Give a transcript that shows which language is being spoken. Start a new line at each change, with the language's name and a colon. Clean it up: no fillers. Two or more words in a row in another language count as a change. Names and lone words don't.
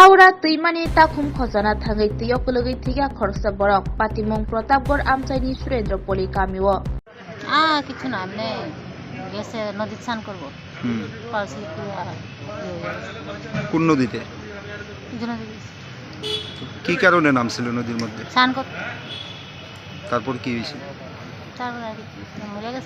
Kok Borok: Haura tuimani takum khojana thangai tuyokologi thiga khorsa borok patimong Pratapgarh Amchaini Surendra Poli kamiwo
Bangla: কিছু না আপনি গেছে নদীতে স্নান করবো পার্সলি কোন নদীতে? কি কারণে নামছিল নদীর মধ্যে? স্নান করতে তারপর কি হয়েছে? তারপর আর কি মরে গেছে